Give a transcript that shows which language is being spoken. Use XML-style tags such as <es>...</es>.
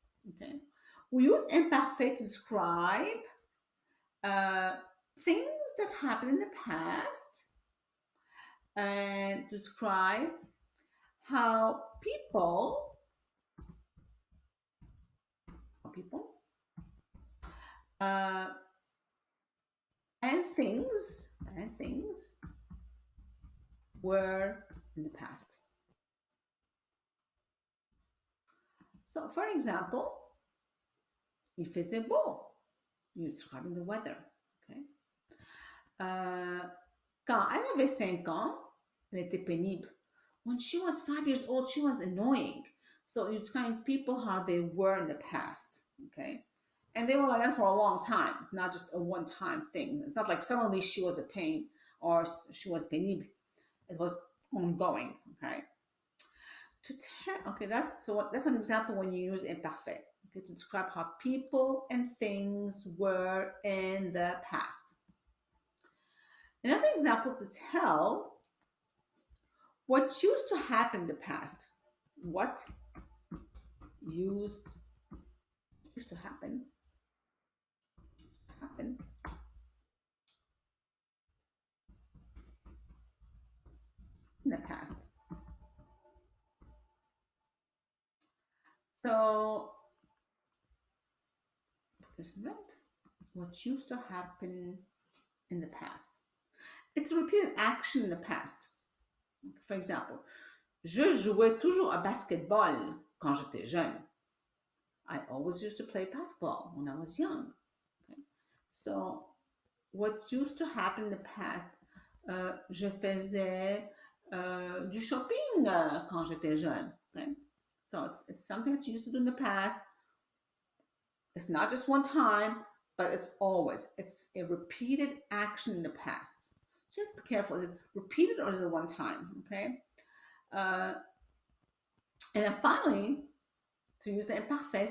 <en>Okay, we use imparfait to describe things that happened in the past and describe how people and things were in the past. So, for example,</en> <fr>il faisait beau.</fr> <en>You're describing the weather. Okay.</en> <fr>Quand elle avait 5 ans, elle était pénible.</fr> <en>When she was 5 years old, she was annoying. So you're describing people how they were in the past. Okay. And they were like that for a long time. It's not just a one-time thing. It's not like suddenly she was a pain or she was pénible. It was ongoing. Okay. Okay, that's an example when you use imparfait. Okay, to describe how people and things were in the past. Another example to tell What used to happen in the past? What used used to happen in the past. So isn't it? What used to happen in the past? It's a repeated action in the past. For example,</en> <fr>je jouais toujours à basketball quand j'étais jeune.</fr> <en>I always used to play basketball when I was young. Okay? So, what used to happen in the past?</en> <fr>Je faisais du shopping quand j'étais jeune.</fr> <en>Okay? So, it's something that you used to do in the past. It's not just one time, but it's always. It's a repeated action in the past. So you have to be careful. Is it repeated or is it one time? Okay. Uh, and then finally, to use the imparfait.</en>